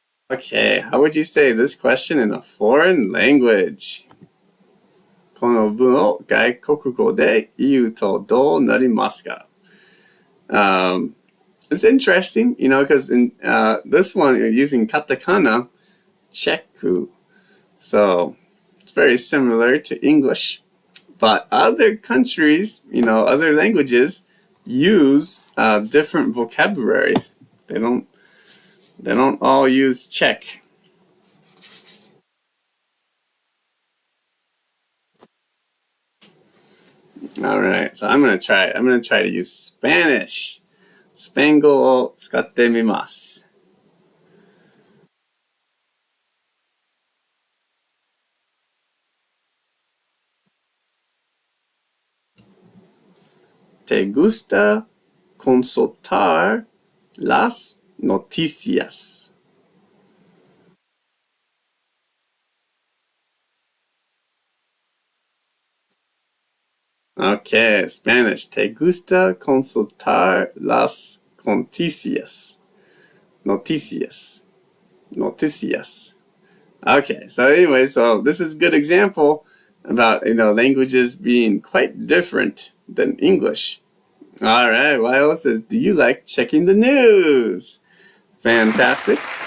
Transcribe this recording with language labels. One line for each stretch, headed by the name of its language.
English: Okay, how would you say this question in a foreign language?
Japanese: この文を外国語で言うとどうなりますか?
English: It's interesting, because in this one you're using katakana, チェック. So it's very similar to English. But other countries, other languages use different vocabularies. They don't all use check. All right, so I'm gonna try to use Spanish.
Japanese: スペイン語を使ってみます。
Spanish: ¿Te gusta consultar las noticias?
English: Okay, Spanish.
Spanish: ¿Te gusta consultar las noticias? Noticias.
English: Okay, so anyway, so this is a good example about, languages being quite different than English. All right, Lyle says, do you like checking the news? Fantastic.